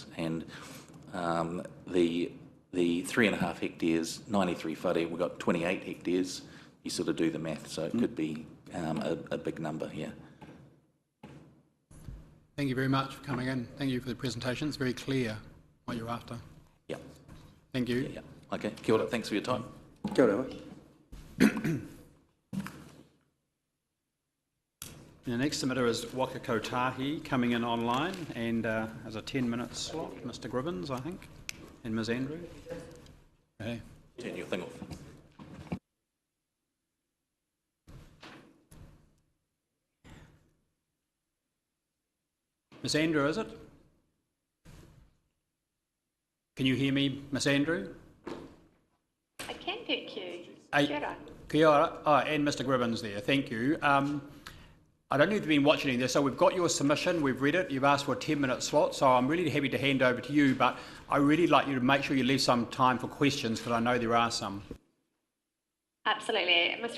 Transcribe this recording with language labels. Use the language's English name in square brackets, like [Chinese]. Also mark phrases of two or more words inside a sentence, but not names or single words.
[English] And the 3.5 hectares, 93 whare, we've got 28 hectares. You sort of do the math, so it could be a big number here. Thank you very much for coming in. Thank you for the presentation. It's very clear what you're after. Yeah. Thank you. Yeah. [Māori] Okay. Kia ora. [English] Thanks for your time. [Māori] Kia ora. [English] The next submitter is Waka Kotahi coming in online and has a 10-minute slot. Mr. Gribbins, I think, and Ms. Andrew. Okay. Turn your thing off. Ms. Andrew, is it? Can you hear me, Ms. Andrew? I can, thank you. [Māori] Kia ora. Kia ora. [English] Oh, and Mr. Gribbins there. Thank you. I don't know if you've been watching any of this, so we've got your submission, we've read it, you've asked for a 10-minute slot, so I'm really happy to hand over to you, but I really like you to make sure you leave some time for questions, because I know there are some. Absolutely. Mr.